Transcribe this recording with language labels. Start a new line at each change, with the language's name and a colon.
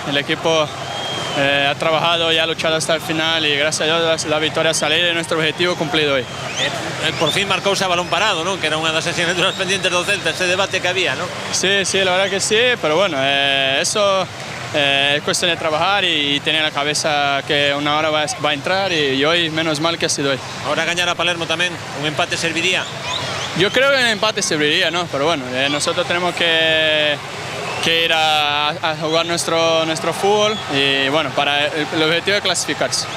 Spanish: El equipo ha trabajado y ha luchado hasta el final y gracias a Dios la victoria salir de nuestro objetivo cumplido hoy.
Galician: Por fin marcouse a balón parado, ¿no? Que era unha das asignaturas pendientes do Celta, ese debate que había, ¿no?
Spanish: Sí, la verdad que sí, pero bueno, eso es cuestión de trabajar y tener en la cabeza que una hora va a entrar y hoy menos mal que ha sido hoy.
Galician: Ahora gañar a Palermo tamén, un empate serviría.
Spanish: Yo creo que el empate serviría, ¿no? Pero bueno, nosotros tenemos que ir a jugar nuestro fútbol y bueno, para el objetivo de clasificarse.